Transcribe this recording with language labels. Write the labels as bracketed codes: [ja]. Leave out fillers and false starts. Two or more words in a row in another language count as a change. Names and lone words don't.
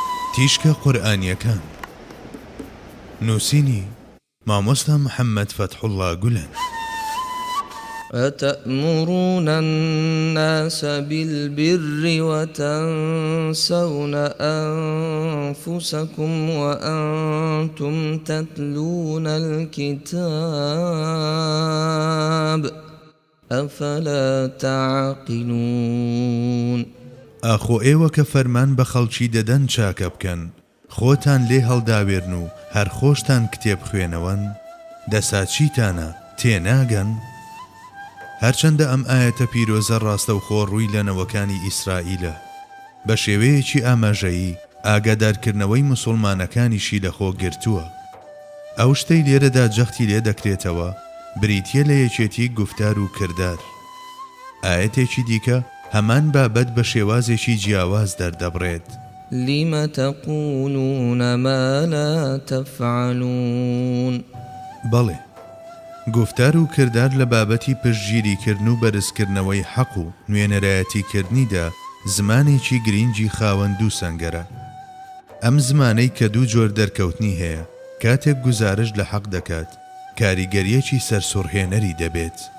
[ckb] تیشکە قورئانیەکان نووسینی مامۆستا محەممەد فەتحوڵڵا گولەن. [ar] أتأمرون الناس بالبر وتنسون أنفسكم وأنتم تتلون الكتاب أفلا تعقلون. [ckb] ئاخۆ ئێوە کە فەرمان بە خەڵکی دەدەن چاکە بکەن، خۆتان لێ هەڵداوێرن و هەر خۆشتان کتێب خوێنەوەن، دەسا چیتانە تێناگەن؟ هەرچەندە ئەم ئاەتە پیرۆزە ڕاستەوخۆ ڕووی لەنەوەکانی ئیسرائیلە، بە شێوەیەکی ئاماژەیی ئاگادارکردنەوەی موسڵمانەکانیشی لەخۆ گرتووە. ئەو شتەی لێرەدا جەختی لێ دەکرێتەوە بریتیە لە یەکێتی گوفتار و کردار. ئاەتێکی دیکە هەمان بابەت بە شێوازێکی جیاواز دەردەبڕێت. [ar] لم تقولون ما لا تفعلون. [ckb] بەڵێ، گفتار و کردار لە بابەتی پشتگیریکردن و بەرزکردنەوەی حەق و نوێنەرایەتیکردنیدا زمانێکی گرنگی خاوەن دوو سەنگەرە. ئەم زمانەی کە دوو جۆر دەرکەوتنی هەیە، کاتێک گوزارش لە حەق دەکات کاریگەریەکی سەرسوڕهێنەری دەبێت.